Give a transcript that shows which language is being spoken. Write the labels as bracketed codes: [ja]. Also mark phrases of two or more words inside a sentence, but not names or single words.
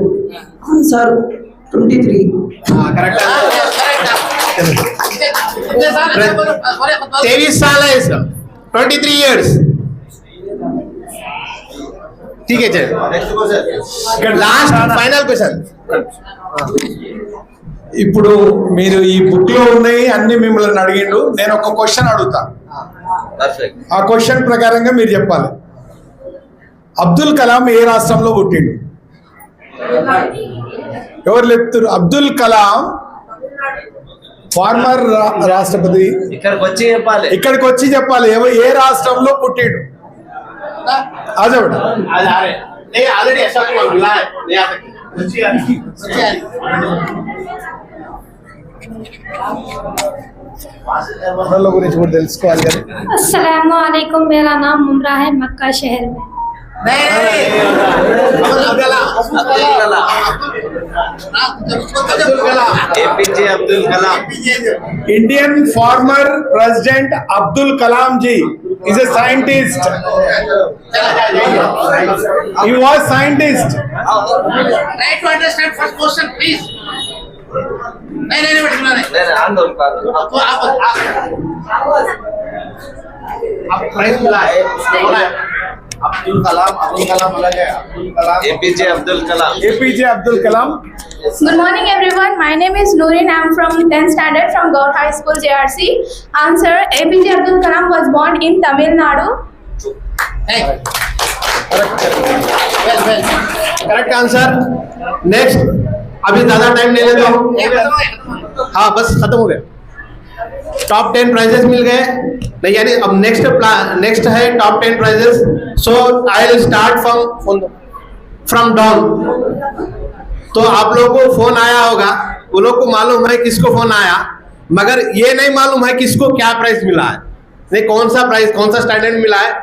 [hi] आंसर 23। 23 साल है इसका, 23 इयर्स। ठीक है, चलिए [en] last final question. [te] ఇప్పుడు మీరు ఈ బుక్ లో ఉన్నాయి అన్ని మిమ్మల్ని అడిగిండు, నేను ఒక క్వశ్చన్ అడుగుతా, ఆ క్వశ్చన్ ప్రకారంగా మీరు చెప్పాలి. అబ్దుల్ కలాం ఏ రాష్ట్రంలో పుట్టిండు? ఎవరు చెప్తారు? అబ్దుల్ కలాం ఫార్మర్ రాష్ట్రపతి. ఇక్కడికి వచ్చి చెప్పాలి ఏ రాష్ట్రంలో పుట్టిండు. [hi] आजा बेटा। नहीं ऑलरेडी ऐसा कोई मिला है, नहीं आ सकते। [te] వాళ్ళ గురించి కూడా తెలుసుకోవాలి కదా. [ar] السلام عليكم, [hi] मेरा नाम मुमरा है, मक्का शहर में। APJ अब्दुल कलाम। [en] Indian former president अब्दुल कलाम जी is a scientist. He was scientist. Try to understand first question, please. [hi] नहीं आप प्राइज मिला है। अब्दुल कलाम अलग है। APJ अब्दुल कलाम। [en] APJ Abdul Kalam. Good morning everyone, my name is Noorin. I am from 10th standard from Gaut High School JRC. Answer: APJ Abdul Kalam was born in Tamil Nadu. correct answer. [hi] नेक्स्ट, अभी ज्यादा टाइम नहीं लेता हूँ। हाँ बस खत्म हो गया। [en] top 10 prizes [hi] मिल गए नहीं, यानी अब नेक्स्ट है [en] top 10 prizes. so I will start from down. [hi] तो आप लोगों को फोन आया होगा, वो लोग को मालूम है किसको फोन आया, मगर ये नहीं मालूम है किसको क्या प्राइज मिला है, नहीं कौन सा प्राइज कौन सा स्टूडेंट मिला है।